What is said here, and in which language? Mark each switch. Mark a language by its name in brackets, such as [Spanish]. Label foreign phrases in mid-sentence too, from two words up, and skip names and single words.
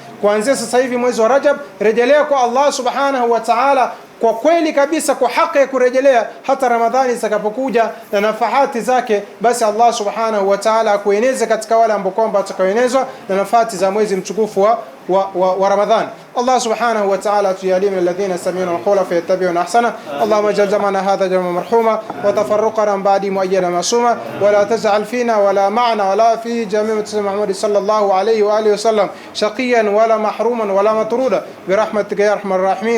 [Swahili] Kuanzia sasa hivi mwezi wa Rajab, rejelea kwa [Arabic] الله سبحانه وتعالى [Swahili] kwa kweli kabisa, kwa haki ya kurejelea, hata Ramadhani itakapokuja na nafahati zake, basi [Arabic] الله سبحانه وتعالى [Swahili] akueneze katika wale ambao kwamba watakaoenezwa na nafahati za mwezi mtukufu wa Ramadhani. [Arabic] الله سبحانه وتعالى تجعلنا من الذين يستمعون القول فيتبعون احسنه. اللهم اجعل جمعنا هذا جمعا مرحوما وتفرقنا من بعده مؤيدا معصوما، ولا تجعل فينا ولا معنا ولا في جميع محمد صلى الله عليه واله وسلم شقيا ولا محروما ولا مطرودا برحمتك يا ارحم الراحمين.